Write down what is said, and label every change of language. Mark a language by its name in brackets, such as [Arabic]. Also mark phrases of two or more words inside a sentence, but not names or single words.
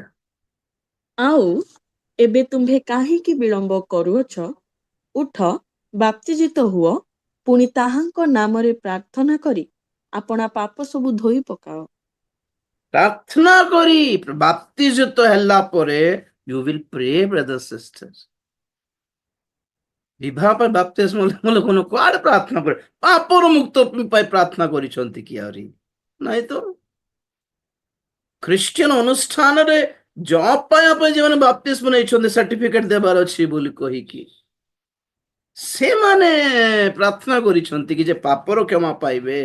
[Odia] ଆଉ ଏବେ ତୁମ୍ଭେ କାହିଁକି ବିଳମ୍ବ କରୁଅଛ? ଉଠ, ବାପ୍ତିଜିତ ହୁଅ, ପୁଣି ତାହାଙ୍କ ନାମରେ ପ୍ରାର୍ଥନା କରି ଆପଣା ପାପ ସବୁ ଧୋଇ ପକାଅ। ପ୍ରାର୍ଥନା କରି ବାପ୍ତିସ୍ମ ହେଲା ପରେ [English] you will pray, brothers sisters. [Odia] ବିବାହ ପାଇଁ ବାପ୍ତିସ୍ମ ଲୋକମାନେ କୁଆଡେ ପ୍ରାର୍ଥନା କରେ? ପାପର ମୁକ୍ତ ପାଇଁ ପ୍ରାର୍ଥନା କରିଛନ୍ତି କି ଆହୁରି ନାଇଁ ତ? ଖ୍ରୀଷ୍ଟିଆନ ଅନୁଷ୍ଠାନରେ ଜବ ପାଇବା ପାଇଁ ଯେଉଁମାନେ ବାପ୍ତିସ୍ମ ନେଇଛନ୍ତି ସାର୍ଟିଫିକେଟ ଦେବାର ଅଛି ବୋଲି କହିକି, ସେମାନେ ପ୍ରାର୍ଥନା କରିଛନ୍ତି କି ଯେ ପାପର କ୍ଷମା ପାଇବେ।